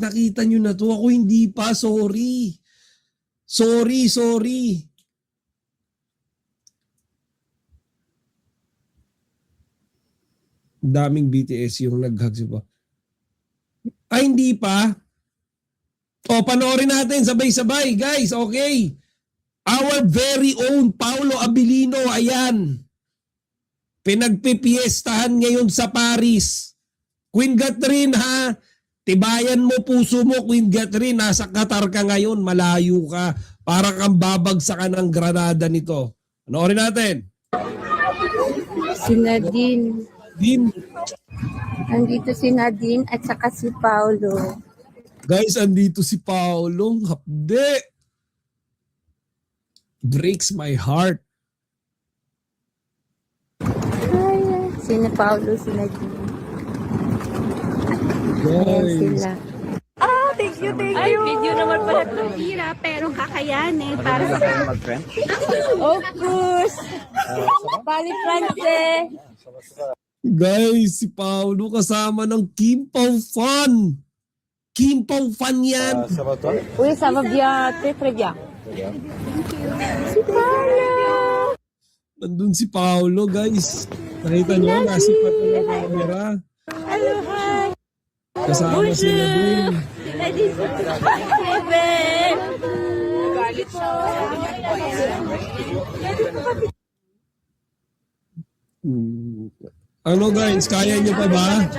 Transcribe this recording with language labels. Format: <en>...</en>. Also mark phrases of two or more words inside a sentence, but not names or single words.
<tl>Nakita nyo na to. Ako hindi pa. Sorry. Sorry. Daming BTS yung nag-hugs pa. Ay, hindi pa. O, panoorin natin. Sabay-sabay. Guys,</tl> <en>okay. Our very own Paulo Avellino, ayan.</en> <tl>Pinagpipiestahan ngayon sa Paris. Queen Catherine ha, tibayan mo puso mo Queen Catherine, nasa Qatar ka ngayon, malayo ka. Para kang babagsakan ng granada nito. Panoorin natin. Si Nadine. Din. Nandito si Nadine at saka si Paulo. Guys, andito si Paolo. Hapde.</tl> <en>Breaks my heart.</en> <tl>Sina Paulo, sina Gina. Ayan Guys. sila. Ay, video naman pala ito. Tira, pero kakayanin para sa...</tl> <en>Of course! Bali France!</en> <tl>Guys, si Paolo kasama ng Kim Pao Fan. Kim Pao Fan yan.</tl> <fr>Oui, ça va bien, très très bien.</fr> <tl>Si Paulo! Nandun si Paolo, guys. Nakita nyo, nasipat na yung camera.</tl> <en>Hello, hi!</en> <tl>Kasama sila dun. Ano guys, kaya nyo pa ba?</tl>